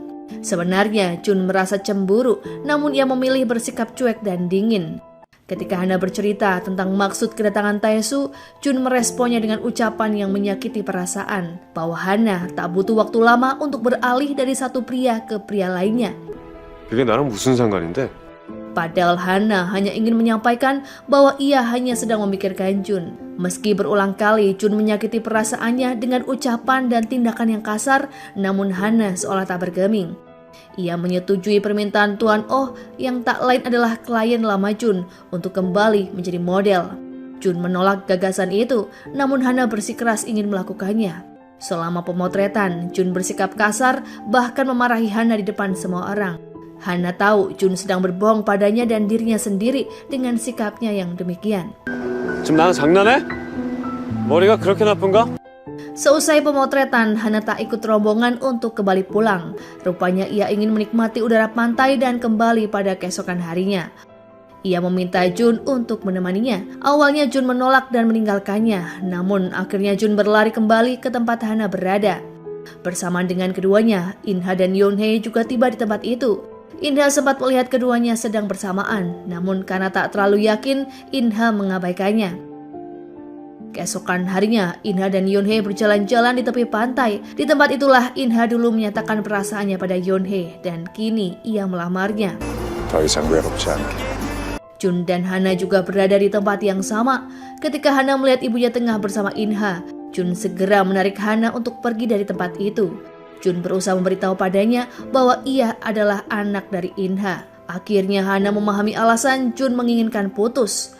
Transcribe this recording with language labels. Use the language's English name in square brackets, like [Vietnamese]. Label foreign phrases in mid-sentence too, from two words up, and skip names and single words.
[Indonesian] Sebenarnya Jun merasa cemburu, namun ia memilih bersikap cuek dan dingin. Ketika Hana bercerita tentang maksud kedatangan Taesu, Jun meresponnya dengan ucapan yang menyakiti perasaan, bahwa Hana tak butuh waktu lama untuk beralih dari satu pria ke pria lainnya. [Korean] 그게 나랑 무슨 상관인데? [Indonesian] Padahal Hana hanya ingin menyampaikan bahwa ia hanya sedang memikirkan Jun. Meski berulang kali Jun menyakiti perasaannya dengan ucapan dan tindakan yang kasar, namun Hana seolah tak bergeming. Ia menyetujui permintaan Tuan Oh yang tak lain adalah klien lama Jun untuk kembali menjadi model. Jun menolak gagasan itu, namun Hana bersikeras ingin melakukannya. Selama pemotretan, Jun bersikap kasar bahkan memarahi Hana di depan semua orang. Hana tahu Jun sedang berbohong padanya dan dirinya sendiri dengan sikapnya yang demikian. [Korean] 지금 나랑 장난해? 머리가 그렇게 나쁜가? [Indonesian] Seusai pemotretan, Hana tak ikut rombongan untuk kembali pulang. Rupanya ia ingin menikmati udara pantai dan kembali pada keesokan harinya. Ia meminta Jun untuk menemaninya. Awalnya Jun menolak dan meninggalkannya, namun akhirnya Jun berlari kembali ke tempat Hana berada. Bersamaan dengan keduanya, Inha dan Yeonhae juga tiba di tempat itu. Inha sempat melihat keduanya sedang bersamaan, namun karena tak terlalu yakin, Inha mengabaikannya. Keesokan harinya, Inha dan Yeonhae berjalan-jalan di tepi pantai. Di tempat itulah Inha dulu menyatakan perasaannya pada Yeonhae dan kini ia melamarnya. [Korean] 더 이상 외롭지 않게. [Indonesian] Jun dan Hana juga berada di tempat yang sama. Ketika Hana melihat ibunya tengah bersama Inha, Jun segera menarik Hana untuk pergi dari tempat itu. Jun berusaha memberitahu padanya bahwa ia adalah anak dari Inha. Akhirnya Hana memahami alasan Jun menginginkan putus.